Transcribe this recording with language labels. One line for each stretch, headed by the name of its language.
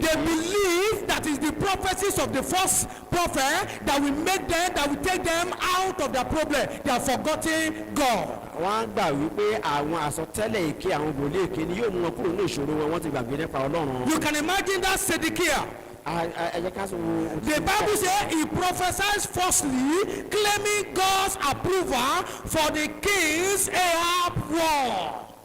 English: They believe that is the prophecies of the false prophet that will take them out of their problem. They are forgotten God.
Yoruba: wọ́n gbà wípé àwọn àsọtẹ́lẹ̀ èké àwọn wòlíì èké ni yóò mú wọn kúrò ní ìṣòro wọn ti gbàgbé nípa Ọlọ́run.
English: You can imagine that Zedekiah. The Bible says he prophesies falsely, claiming God's approval for the king's Ahab war.